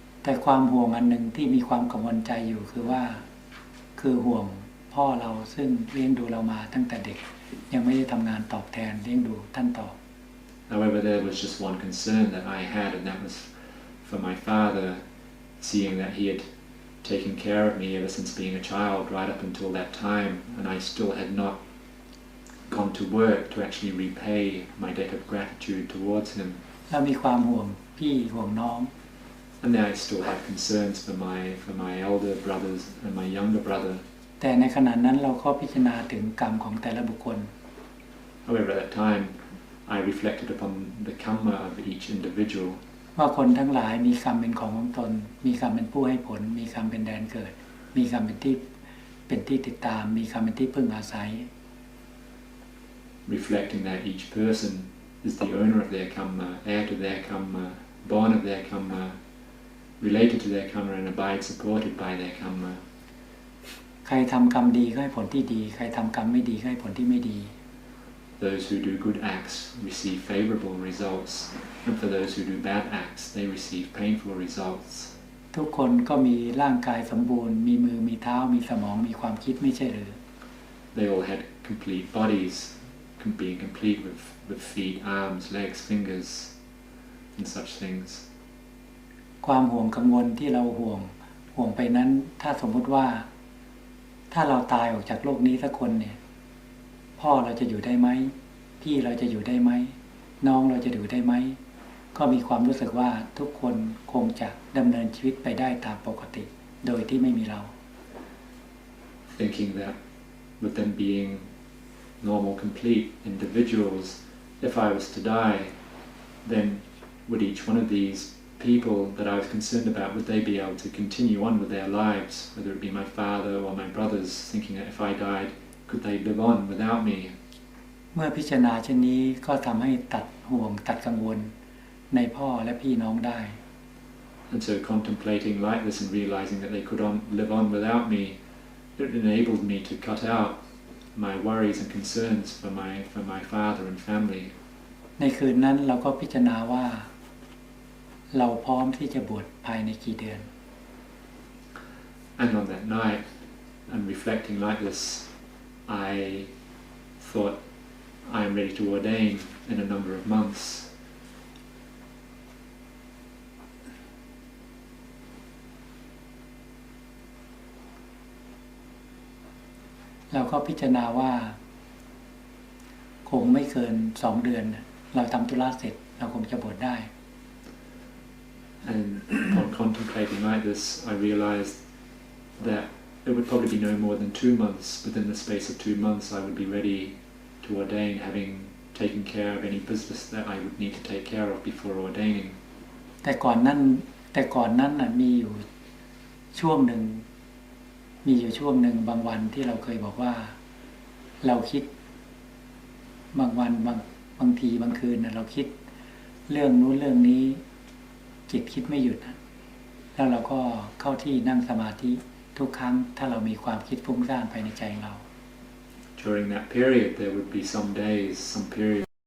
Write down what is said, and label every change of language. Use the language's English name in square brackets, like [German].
[Thai] แต่ความห่วงอันหนึ่งที่มีความกังวลใจอยู่คือว่าคือห่วงพ่อเราซึ่งเลี้ยงดูเรามาตั้งแต่เด็กยังไม่ได้ทำงานตอบแทนเลี้ยงดูท่านต่อ [English] However, there was just one concern that I had, and that was for my father, seeing that he had taken care of me ever since being a child right up until that time, and I still had not gone to work to actually repay my debt of gratitude towards him. [Thai] เรามีความห่วงพี่ห่วงน้อง [English] And then I still had concerns for my elder brothers and my younger brother. [Thai] แต่ในขณะนั้นเราก็พิจารณาถึงกรรมของแต่ละบุคคล [English] However, at that time, I reflected upon the karma of each individual. [Thai] ว่าคนทั้งหลายมีกรรมเป็นของตนมีกรรมเป็นผู้ให้ผลมีกรรมเป็นแดนเกิดมีกรรมเป็นที่ติดตามมีกรรมเป็นที่พึ่งอาศัย [English] Reflecting that each person is the owner of their karma, heir to their karma, born of their karma, related to their karma, and abide supported by their karma. [Thai] ใครทำกรรมดีก็ให้ผลที่ดีใครทำกรรมไม่ดีก็ให้ผลที่ไม่ดี [English] Those who do good acts receive favorable results, and for those who do bad acts, they receive painful results. [Thai] ทุกคนก็มีร่างกายสมบูรณ์มีมือมีเท้ามีสมองมีความคิดไม่ใช่หรือ [English] They all had complete bodies, being complete with feet, arms, legs, fingers, and such things. [Thai] ความห่วงกังวลที่เราห่วงไปนั้นถ้าสมมุติว่าถ้าเราตายออกจากโลกนี้สักคนเนี่ยพ่อเราจะอยู่ได้ไหมพี่เราจะอยู่ได้ไหมน้องเราจะอยู่ได้ไหมก็มีความรู้สึกว่าทุกคนคงจะดำเนินชีวิตไปได้ตามปกติโดยที่ไม่มีเรา [English] Thinking that with them being normal, complete individuals, if I was to die, then would each one of these people that I was concerned about, would they be able to continue on with their lives, whether it be my father or my brothers, thinking that if I died, could they live on without me? [Thai] เมื่อพิจารณาเช่นนี้ก็ทำให้ตัดห่วงตัดกังวลในพ่อและพี่น้องได้ [English] And so contemplating like this and realizing that they could live on without me, it enabled me to cut out my worries and concerns for my father and family. [Thai] ในคืนนั้นเราก็พิจารณาว่าเราพร้อมที่จะบวชภายในกี่เดือน [English] And on that night, and reflecting like this, I thought I am ready to ordain in a number of months. [Thai] เราก็พิจารณาว่าคงไม่เกิน2 เดือนเราทำธุระเสร็จเราคงจะบวชได้ [English] And upon contemplating like this, I realized that it would probably be no more than 2 months. Within the space of 2 months, I would be ready to ordain, having taken care of any business that I would need to take care of before ordaining. [Thai] แต่ก่อนนั้นมีอยู่ช่วงหนึ่งบางวันที่เราเคยบอกว่าเราคิดบางวันบางทีบางคืนเราคิดเรื่องนู้นเรื่องนี้จิตคิดไม่หยุดแล้วเราก็เข้าที่นั่งสมาธิทุกครั้งถ้าเรามีความคิดฟุ้งซ่านภายในใจเรา [English] During that period, there would be some days, some periods